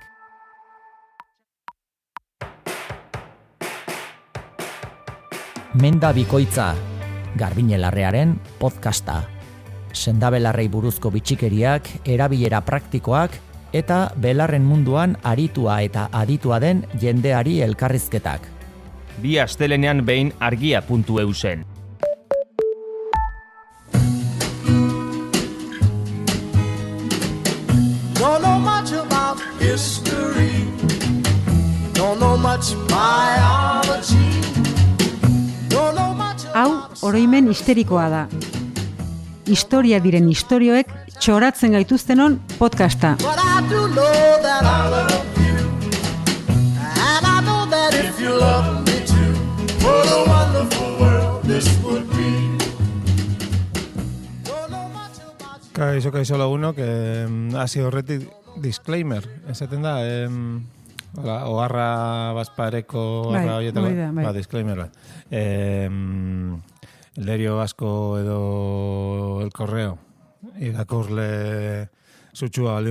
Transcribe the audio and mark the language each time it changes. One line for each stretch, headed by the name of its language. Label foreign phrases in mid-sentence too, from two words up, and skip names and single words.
Basque: Menda bikoitza, Garbiñe Larrearen podcasta. Sendabelarrei buruzko bitxikeriak, erabilera praktikoak eta belarren munduan aritua eta aditua den jendeari elkarrizketak. Bi astelenean behin argia.eu zen.
English: Don't know much about history. Don't know much biology. Don't know much
Basque: Hau, oroimen histerikoa da. Historia diren istorioek txoratzen gaituztenon podcasta.
English: But I do know that I love you. And I know that if you love me too, what a wonderful world this would be. Don't know much about you.
Basque: Kaixo lagunok, hasi horretik disclaimer, esaten da, oharra bazpareko oharra horietako, bai. Disclaimer bat. El diario Vasco edo El Correo, irakurle sutsua baldin